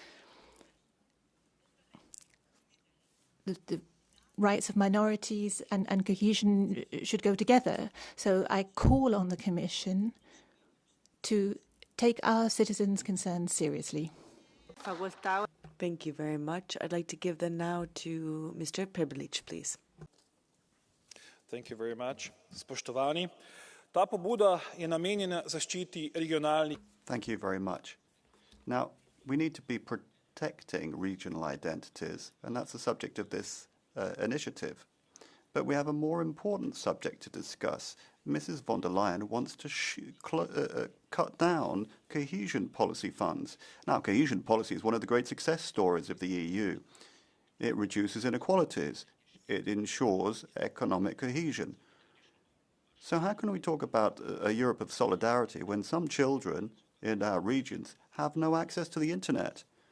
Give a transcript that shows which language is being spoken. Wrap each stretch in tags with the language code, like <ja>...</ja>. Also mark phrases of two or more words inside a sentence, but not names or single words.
<en>The rights of minorities and cohesion should go together. So I call on the Commission to take our citizens' concerns seriously. Thank you very much. I'd like to give them now to Mr. Prebilic, please. Thank you very much.</en> <sl>Spoštovani, ta pobuda je namenjena zaščiti regionalnih.</sl> <en>Thank you very much. Now, we need to be protecting regional identities, and that's the subject of this initiative. But we have a more important subject to discuss. Mrs. von der Leyen wants to cut down cohesion policy funds. Now, cohesion policy is one of the great success stories of the EU. It reduces inequalities. It ensures economic cohesion. So how can we talk about a Europe of solidarity when some children in our regions have no access to the internet?</en>